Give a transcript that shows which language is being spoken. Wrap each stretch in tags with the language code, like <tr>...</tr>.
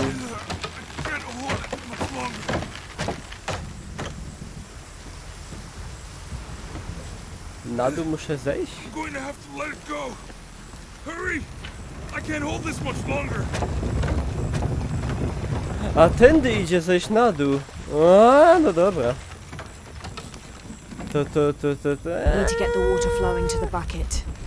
<en>Can't hold it much longer.</en> <pl>Na dół muszę zejść?</pl> <en>I'm going to have to let it go. Hurry! I can't hold this much longer.</en> <pl>A tędy idzie zejść na dół. A, no dobra. To.</pl> <en>Need to get the water flowing to the bucket.</en>